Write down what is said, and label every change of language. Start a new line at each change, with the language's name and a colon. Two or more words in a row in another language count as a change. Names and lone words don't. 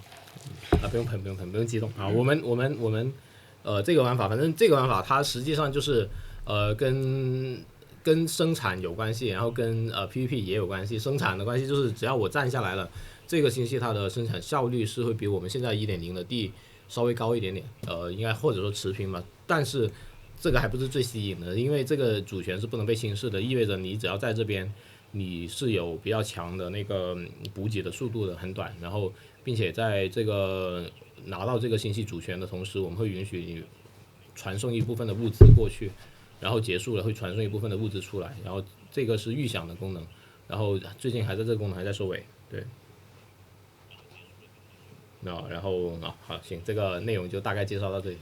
Chinese: 不用噴，不用激動啊。我們這個玩法，反正這個玩法它實際上就是跟生產有關係，然後跟PVP 也有關係。生產的關係就是只要我站下來了，這個星系它的生產效率是會比我們現在 1.0 的地稍微高一點點，應該或者說持平吧。但是這個還不是最吸引的，因為這個主權是不能被轻视的，意味着你只要在這邊，你是有比較強的那個補给的速度的，很短，然後并且在这个拿到这个星系主权的同時，我們會允許你傳送一部分的物資過去，然後結束了會傳送一部分的物資出來，然後這個是預想的功能，然後最近還在這個功能還在收尾，對。然後好行，這個內容就大概介紹到這裡。